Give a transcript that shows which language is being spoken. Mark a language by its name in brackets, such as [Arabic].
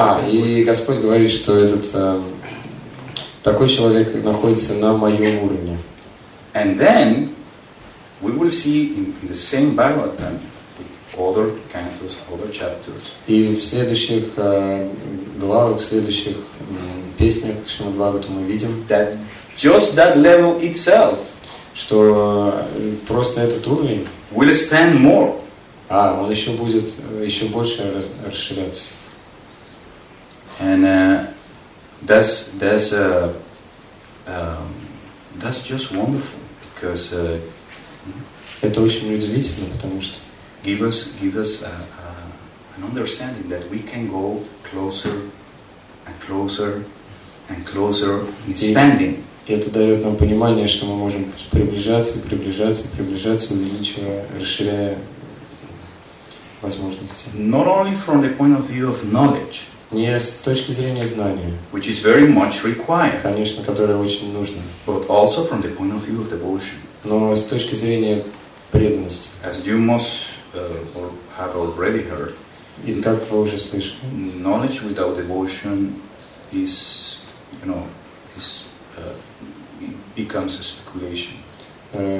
[Russian] И Господь говорит, что этот такой человек находится на моем уровне. [English] And then we will see in the same Bhagavatam, other cantos, other chapters. [Russian] И в следующих главах, в следующих песнях Шримад Бхагаватам мы видим, [English] that just that level itself, [Russian] что просто этот уровень, [English] will expand more. [Russian] он еще будет еще больше расширяться. [English] And that's just wonderful because [Russian] Это очень удивительно, потому что [English] give us an understanding that we can go closer and closer and closer, expanding. [Russian] И это дает нам понимание, что мы можем приближаться, приближаться, приближаться, увеличивая, расширяя возможности. [English] Not only from the point of view of knowledge, [Russian] Не с точки зрения знания, [English] which is very much required, [Russian] конечно, которое очень нужно, [English] but also from the point of view of devotion. [Russian] но с точки зрения преданности. [English] As you must or have already heard, [Russian] И как вы уже слышали, [English] knowledge without devotion is, it becomes a speculation.